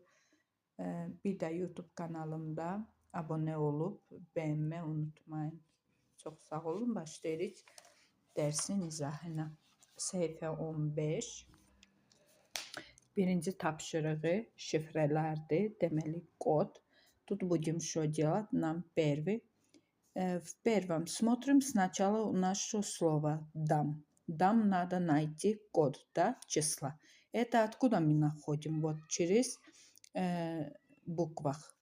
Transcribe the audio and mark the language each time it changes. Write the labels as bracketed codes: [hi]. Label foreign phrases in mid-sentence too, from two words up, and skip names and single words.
[az] Bir də YouTube kanalımda abunə olub bəyənmək unutmayın. Çox sağ olun. Başlayırıq dərsin izahına. Səhifə 15. Birinci tapşırığı şifrələrdir. Deməli, [ru] kod. Тут будем что делать? Нам первый. В первом смотрим сначала наше слово дам. Дам надо найти код, да, числа. Это откуда мы находим? Вот через буквах.